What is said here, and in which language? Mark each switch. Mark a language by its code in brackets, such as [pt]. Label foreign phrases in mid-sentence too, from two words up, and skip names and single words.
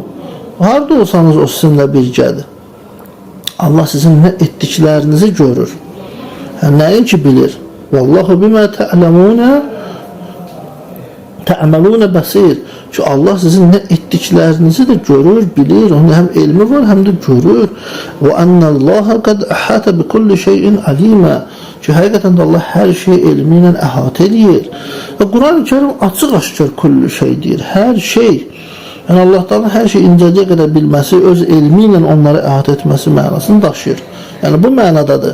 [az] Harda olsanız o sizinlə birgədir. Allah sizin nə etdiklərinizi görür. Nəinki bilir. [ar] والله بما تعملون بصير. [az] Ki Allah sizin nə etdiklərinizi də görür, bilir. Onun həm elmi var, həm də görür. [ar] وأن الله قد أحاط بكل شيء علما. [az] Ki həqiqətən də Allah hər şeyi elmi ilə əhatə edir. Və Quran-ı Kerim açıq-aşkar [ar] كل شيء [az] deyir. Hər şey. Yəni Allah Teala hər şey incəliyə qədər bilməsi, öz elmi ilə onları əhatə etməsi mənasını daşıyır. Yəni bu mənadadır.